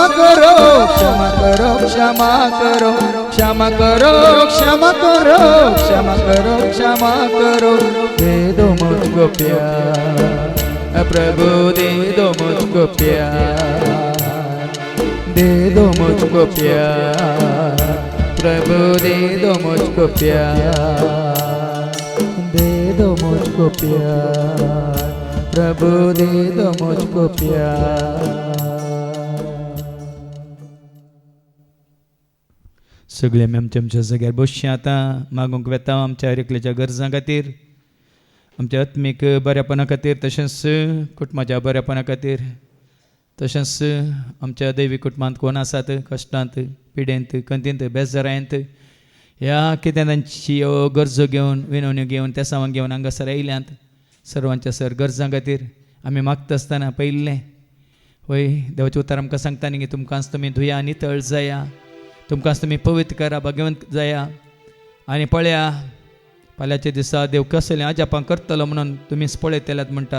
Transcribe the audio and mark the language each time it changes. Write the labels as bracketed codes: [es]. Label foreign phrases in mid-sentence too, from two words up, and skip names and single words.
[hi] करो क्षमा करो क्षमा करो क्षमा करो क्षमा करो क्षमा करो क्षमा करो, दे दो मुझको प्यार प्रभु, दे दो मुझको प्यार, दे दो मुझको प्यार प्रभु, दे दो मुझको प्यार, दे दो मुझको प्यार प्रभु, दे दो मुझको प्यार। [kok] सगळे आमी आमच्या जाग्यार बसचें आतां मागूंक वेता आमच्या एकल्याच्या गरजां खातीर, आमच्या आत्मीक बऱ्यापणा खातीर, तशेंच कुटुंबाच्या बऱ्यापणा खातीर, तशेंच आमच्या दैवी कुटुंबांत कोण आसात कश्टांत पिडेंत खंतींत बेजारायंत, ह्या कितें तांची गरजो घेवन विनवण्यो घेवन त्या सामान घेवन हांगासर आयल्यांत, सर्वांच्या सर गरजां खातीर आमी मागता आसतना पयलें वय देवाचें उतर आमकां सांगता न्ही की तुमकांच तुमी धुया नितळ जाया, तुमकांच तुमी पवित्र करा भाग्यवंत जाया, आनी पळया फाल्यांच्या दिसा देव कसलें आजापां करतलो म्हणून तुमीच पळयतल्यात म्हणटा।